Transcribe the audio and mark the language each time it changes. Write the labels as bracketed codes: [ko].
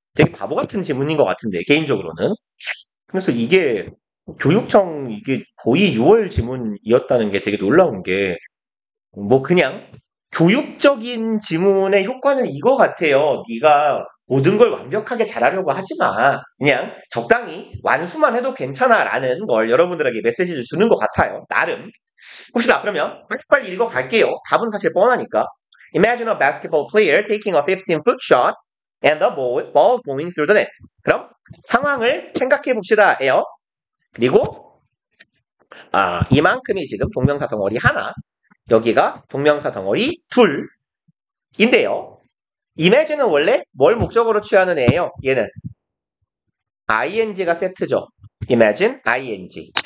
[ko] 되게 바보 같은 질문인 것 같은데, 개인적으로는. 그래서 이게 교육청 이게 거의 6월 지문이었다는 게 되게 놀라운 게, 뭐 그냥 교육적인 지문의 효과는 이거 같아요. 네가 모든 걸 완벽하게 잘하려고 하지 마. 그냥 적당히 완수만 해도 괜찮아라는 걸 여러분들에게 메시지를 주는 것 같아요. 나름. 봅시다. 그러면 빨리 읽어갈게요. 답은 사실 뻔하니까. [en] Imagine a basketball player taking a 15-foot shot and the ball going through the net. [ko] 그럼 상황을 생각해 봅시다예요. 그리고 이만큼이 지금 동명사 덩어리 하나, 여기가 동명사 덩어리 둘인데요. imagine은 원래 뭘 목적으로 취하는 애예요? 얘는 ing가 세트죠. imagine, ing.